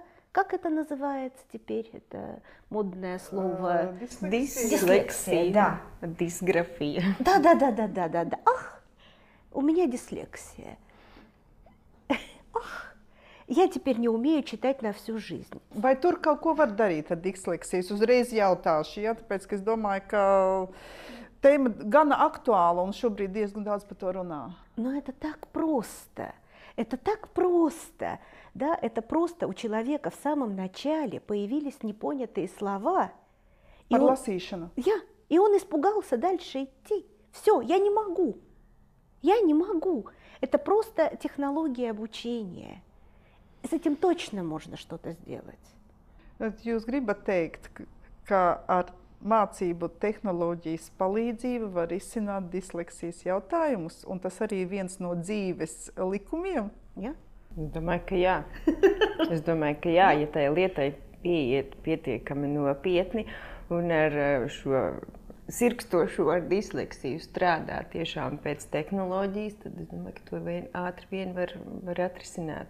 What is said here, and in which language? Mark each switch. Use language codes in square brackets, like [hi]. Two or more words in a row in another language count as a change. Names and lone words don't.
[ru] Как это называется теперь? Это модное слово. Дислексия. Да. Дисграфия. Да. Ах, у меня дислексия. Ах, я теперь не умею читать на всю жизнь. [lv] Vai tur kaut ko var darīt ar disleksiju? Es uzreiz jautāšu, ja? Tāpēc, ka es domāju, ka tēma gana aktuāla un šobrīd diezgan daudz par to runā. [ru] Но это так просто. Это так просто. Да? Это просто у человека в самом начале появились непонятые слова. [lv] Par lasīšanu. [ru] И он испугался дальше идти. Все, я не могу. Я не могу. Это просто технология обучения. С этим точно можно что-то сделать. [lv] Jūs gribat teikt, ka ar mācību tehnoloģijas palīdzību var izsināt disleksijas jautājumus, un tas arī ir viens no dzīves likumiem? Ja? Es domāju, ka jā. Ja tai lietai pieiet pietiekami nopietni un ar šo sirkstošo ar disleksiju strādā tiešām pēc tehnoloģijas, tad es domāju, ka to ātri vien var atrisināt.